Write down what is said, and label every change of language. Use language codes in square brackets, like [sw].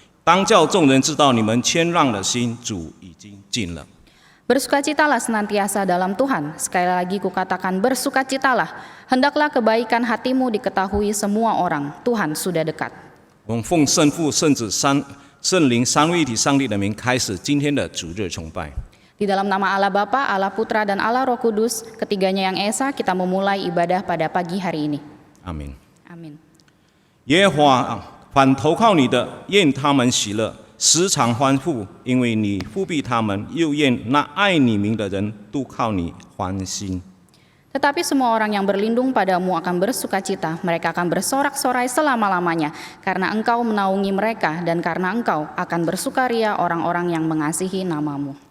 [zh] 当叫众人知道你们谦让的心，主已经尽了。 [id] Bersukacitalah senantiasa dalam Tuhan. Sekali lagi kukatakan bersukacitalah. Hendaklah kebaikan hatimu diketahui semua orang. Tuhan sudah dekat. [zh] 我们奉圣父、圣子、圣灵三位一体上帝的名，开始今天的主日崇拜。 [id] Di dalam nama Allah Bapa, Allah Putra, dan Allah Roh Kudus, ketiganya yang esa, kita memulai ibadah pada pagi hari ini. [zh] 阿门。 [id] Amin. [zh] 耶和华反投靠你的，愿他们喜乐，时常欢呼，因为你复庇他们；又愿那爱你名的人都靠你欢心。 [id] Tetapi semua orang yang berlindung padamu akan bersukacita, mereka akan bersorak-sorai selama-lamanya, karena engkau menaungi mereka, dan karena engkau akan bersukaria orang-orang yang mengasihi namamu.